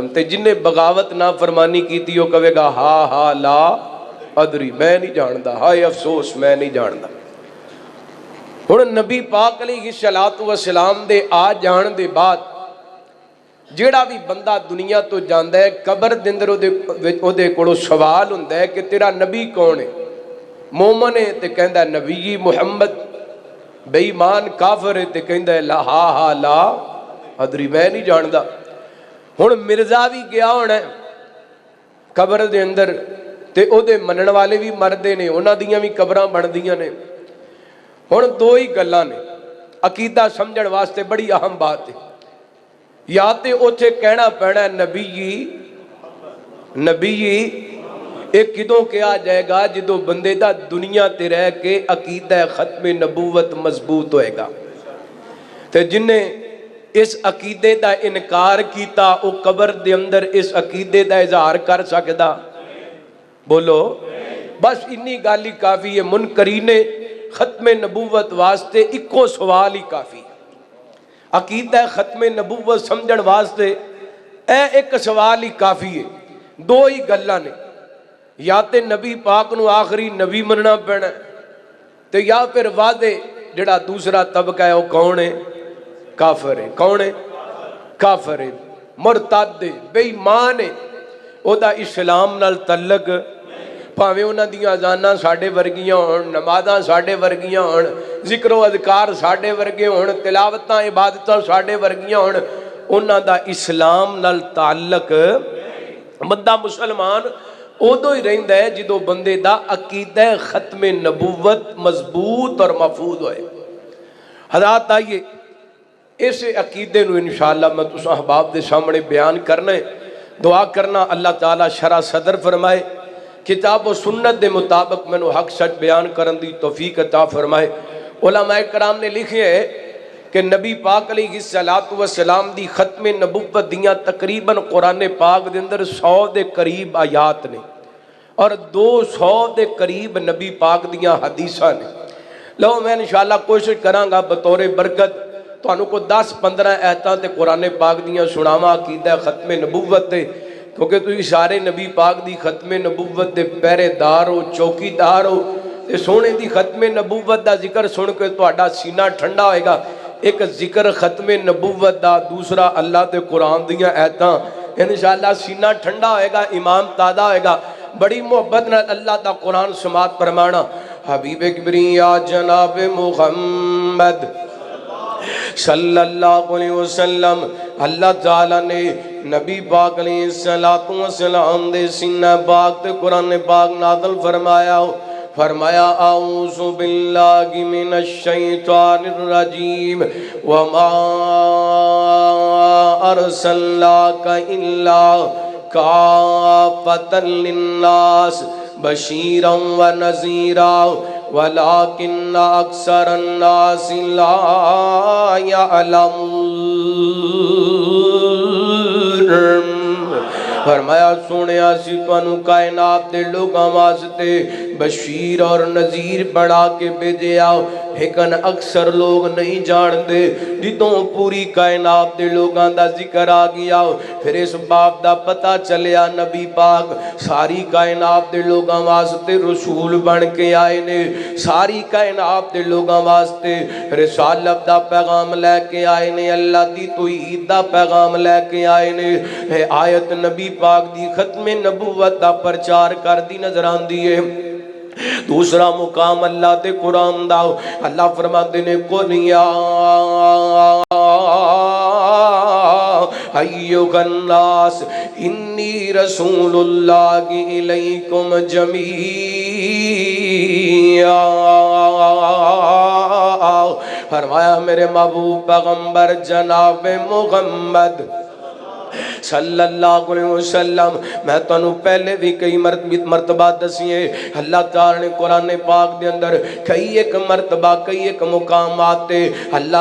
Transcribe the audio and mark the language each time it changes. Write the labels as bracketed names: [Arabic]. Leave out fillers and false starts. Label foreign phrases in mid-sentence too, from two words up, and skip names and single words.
[Punjabi] تے جنہیں بغاوت نہ فرمانی کی تھی وہ کہے گا ہا [Arabic] لا ادری، [Punjabi] میں نہیں جاندا، ہائے افسوس میں نہیں جاندا۔ ہن نبی پاک [Arabic] علیہ الصلوۃ والسلام [Punjabi] دے آ جان دے بعد جیڑا بھی بندہ دنیا تو جاندا ہے قبر دے اندر او دے کولوں سوال ہوندا ہے کہ تیرا نبی کون ہے؟ مومن ہے تے کہندا ہے نبی محمد، بے ایمان کافر ہے تے کہندا ہے [Arabic] لا لا ادری، [Punjabi] میں نہیں جاندا۔ ہن مرزا بھی گیا ہونا ہے قبر دے اندر تے او دے منن والے بھی مردے نے، انہاں دیاں بھی قبراں بندیاں نے۔ ہن دو ہی گلاں نے، عقیدہ سمجھن واسطے [Urdu] بڑی اہم بات ہے۔ [Punjabi] یا تے اوتھے کہنا پینا ہے نبی ایک کدوں کیا جائے گا جدو بندے دا دنیا تے رہ کے عقیدہ ختم نبوت مضبوط ہوئے گا۔ تے جنہیں اس عقیدے دا انکار کیتا او قبر دے اندر اس عقیدے دا اظہار کر سکدا؟ بولو، بس انی گالی کافی ہے۔ منکرین ختم نبوت واسطے اکو سوال ہی کافی، عقیدہ ختم نبوت سمجھن واسطے ایک سوال ہی کافی ہے۔ دو ہی گلاں نے، یا تے نبی پاک نو آخری نبی مننا پینا تے یا پھر واضح جڑا دوسرا طبقہ ہے وہ کون ہے؟ کافر ہے۔ کون ہے؟ کافر ہے، مرتد ہے، بے ایمان ہے، او دا اسلام نال تعلق پاویں انہاں دیاں اذاناں ساڈے ورگیاں ہون، نمازاں ساڈے ورگیاں ہون، ذکر و اذکار ساڈے ورگے ہون، تلاوتاں عبادتاں ساڈے ورگیاں ہون، انہاں دا اسلام نال تعلق۔ بندہ مسلمان ادو ہی رہندا ہے جدو بندے دا عقیدہ ختم نبوت مضبوط اور محفوظ ہوئے۔ حضرات آئیے اس عقیدے نو انشاءاللہ میں تساں احباب دے سامنے بیان کرنا ہے، دعا کرنا اللہ تعالیٰ شرح صدر فرمائے، کتاب و سنت دے مطابق میں نو حق سچ بیان کرن دی توفیق عطا فرمائے۔ علماء کرام نے لکھے ہے کہ نبی پاک [Arabic] علیہ الصلوۃ والسلام [Punjabi] دی ختم نبوت دیاں تقریباً قرآن پاک دے اندر 100 دے قریب آیات نے اور 200 دے قریب نبی پاک دیاں حدیثاں نے۔ لو میں انشاءاللہ کوشش کروں گا بطور برکت تانوں کو 10-15 آیتاں تے قرآن پاک دیاں سناواں عقیدہ ختم نبوت تے، کیونکہ تسی سارے نبی پاک دی ختم نبوت دے پہرے دار ہو، چوکی دار ہو، تے سونے دی ختم نبوت دا ذکر سن کے تہاڈا سینہ ٹھنڈا ہوئے گا۔ ایک ذکر ختم نبوت دا، دوسرا اللہ تے قرآن دیاں آیتاں، انشاءاللہ سینہ ٹھنڈا ہوئے گا، ایمان تازہ ہوئے گا۔ بڑی محبت نال اللہ دا قرآن سماعت فرمانا۔ حبیب کبریا جناب محمد [Arabic] صلی اللہ علیہ وسلم، [Punjabi] اللہ تعالیٰ نے نبی پاک [Arabic] علیہ السلام [Punjabi] دے سینہ پاک تے قرآن پاک نازل فرمایا [Arabic] اعوذ باللہ من الشیطان الرجیم وما ارسلناک الا کافۃ للناس بشیرا و نذیرا ولکن اکثر الناس لا یعلمون۔ [Punjabi] فرمایا سونیا سی تانوں کائنات دے لوگاں واسطے بشیر اور نذیر بنا کے بھیجیا، لیکن اکثر لوگ نہیں جان دے۔ جدوں پوری کائنات دے لوگاں دا ذکر آ گیا، پھر اس بات دا پتہ چلیا نبی پاک ساری کائنات دے لوگاں واسطے رسول بن کے آئے نے، ساری کائنات دے لوگاں واسطے رسالت دا پیغام لے کے آئے نے، اللہ دی توحید دا پیغام لے کے آئے نے۔ اے آیت نبی پاک دی ختم نبوت دا پرچار کر دی نظر آندی ہے۔ دوسرا مقام اللہ دے قرآن دا، اللہ فرماتے نے [Arabic] قُلْ يَا أَيُّهَا النَّاسُ إِنِّي رَسُولُ اللَّهِ إِلَيْكُمْ جَمِيعًا۔ [Punjabi] فرمایا میرے محبوب پیغمبر جناب محمد [Arabic] صلی اللہ علیہ وسلم، [Punjabi] میں تانوں پہلے بھی کئی مرتبہ دسیے، اللہ تعالی نے قرآن پاک دے اندر کئی ایک مرتبہ کئی ایک مقامات اللہ